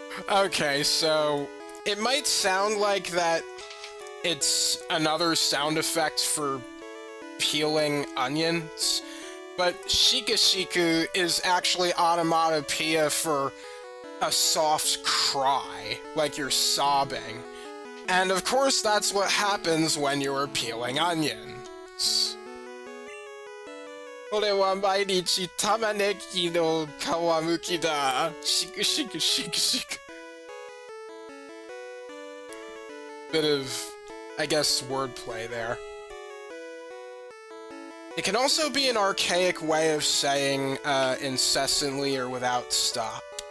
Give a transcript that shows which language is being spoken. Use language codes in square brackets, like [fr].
[en] Okay, so it might sound like that it's another sound effect for peeling onions, but shiku is actually onomatopoeia for a soft cry, like you're sobbing. And of course that's what happens when you're peeling onions. [ja] 俺は毎日玉ねぎの皮むきだ。 [en] Shiku. Bit of, I guess, wordplay there. It can also be an archaic way of saying incessantly or without stop.